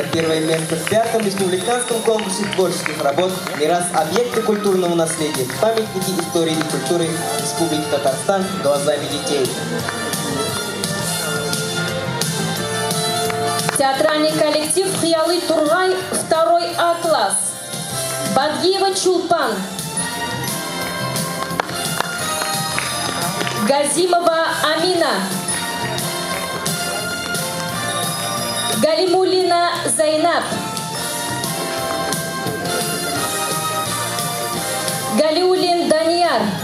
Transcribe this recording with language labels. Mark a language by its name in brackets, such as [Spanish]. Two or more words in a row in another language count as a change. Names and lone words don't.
[Russian] Первое место в пятом республиканском конкурсе творческих работ «Мирас. Объекты культурного наследия. Памятники истории и культуры Республики Татарстан глазами детей». Театральный коллектив «Хиялы Тургай», второй А-класс. Бадгиева Чулпан. Газимова Амина. Галимуллина Зайнаб. Галиуллин Данияр.